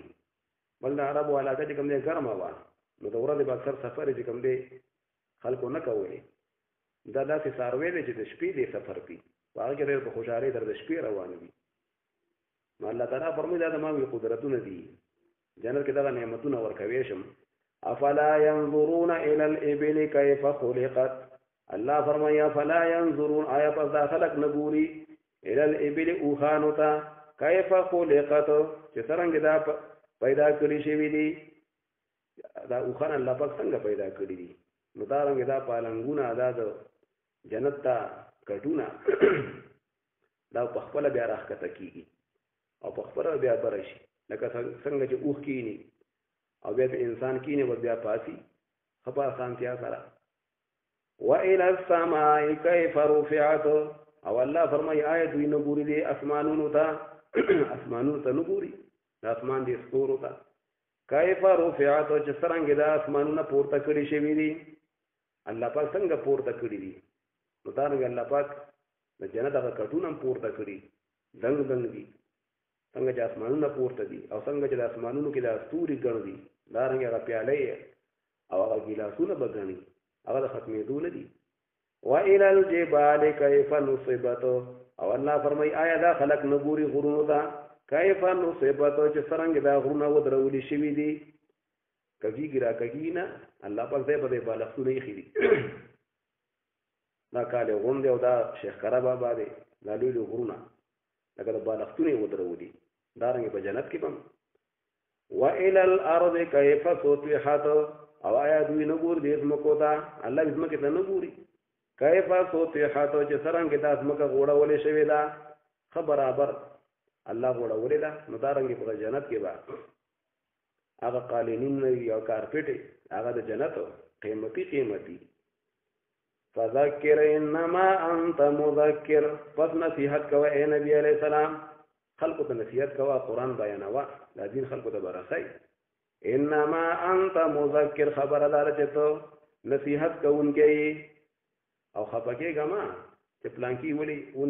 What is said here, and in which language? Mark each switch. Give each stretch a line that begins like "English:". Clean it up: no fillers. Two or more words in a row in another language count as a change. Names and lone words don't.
Pashto: بل د عربو علاقه چې کوم دی ګرمه وه، نو د ورځې به اکثر سفر چې کوم دی خلکو نه کولی. دا داسې څاروی دی چې د شپې دی سفر کوي، په هغه کې ډېر په خوشحالۍ سره د شپې روان وي. نو الله تعالی فرمایي دا د ما وی قدرتونه دي، جنت کې دغه نعمتونه ورکوی شم.
Arabic: افلا ينظرون الى الابل كيف خلقت،
Pashto: الله فرمایي
Arabic: افلا ينظرون،
Pashto: آیا پس دا خلق نه ګوري
Arabic: الى الابل
Pashto: اوښانو ته
Arabic: كيف خلقت
Pashto: چې څرنګه دا پیدا کړي شوي دي، دا اوښان الله پاک څنګه پیدا کړي دي. نو دا رنګه دا پالنګونه دا د جنت ته کټونه دا په خپله بیا راښکته کېږي او په خپله بیا بره شي، لکه څنګه چې اوښ کیني او بیا د انسان کیني به بیا پاسي ښه په اسانتیا سره.
Arabic: وإلى السماء كيف رفعت،
Pashto: او الله فرمایي آیا دوی نه ګوري دي اسمانونو ته، اسمانونو ته نه ګوري، د اسمان دې ستورو ته.
Arabic: كيف رفعت
Pashto: چې څرنګه دا اسمانونه پورته کړي شوي دي، الله پاک څنګه پورته کړي دي. نو دارنګه الله پاک د جنت هغه کټونه هم پورته کړي، دنګ دنګ دي، څنګه چې اسمانونه پورته دي او څنګه چې د اسمانونو کې د ستوري ګڼ دي، دارنګه هغه پیالې او هغه ګیلاسونه به ګڼي، هغه د ختمېدو نه دي.
Arabic: وإلى الجبال كيف نصبت،
Pashto: او الله فرمایي آیا دا خلق نه ګوري غرونو ته
Arabic: كيف نصبت
Pashto: چې څرنګه دا غرونه ودرولي شوي دي، کږیږي را کږي نه، الله پاک ځای په دې بالښتونه ایښي دي. دا کالې غونډې او دا شیخ کره بابا دی، دا لوی لوی غرونه لکه د بالښتونه یې ودرولي، دارنګې په جنت کې به هم.
Arabic: وإلى الأرض كيف سطحت،
Pashto: او آیا دوی نه ګوري دې ځمکو ته، الله ځمکې ته نه ګوري.
Arabic: كيف سطحت
Pashto: چې څرنګه دا ځمکه غوړولې شوې ده، ښه برابر الله غوړولې ده. نو دارنګې په جنت کې به هغه قالینون او کارپټ هغه د جنت قیمتي
Arabic: فذکر انما انت مذکر
Pashto: پس نصیحت کوه اے نبی
Arabic: علیہ السلام
Pashto: خلقو ته نصیحت کوه قرآن بیانوه دا دین خلقو ته برسئ
Arabic: انما انت مذکر
Pashto: خبردار چې ته نصیحت کوونکی او خپکیږه ما چې پلانکی ولی ونه